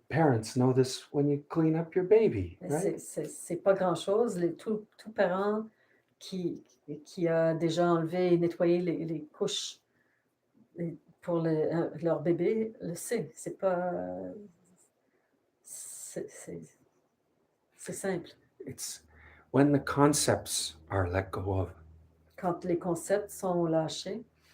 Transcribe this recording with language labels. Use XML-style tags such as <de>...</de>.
<en>Parents know this when you clean up your baby, right?</en> <fr>C'est pas grand-chose. Tout parent qui a déjà enlevé et nettoyé les couches pour leur bébé le sait. C'est pas... c'est simple.</fr> <en>It's when the concepts are let go of.</en> <fr>Quand les concepts sont lâchés.</fr>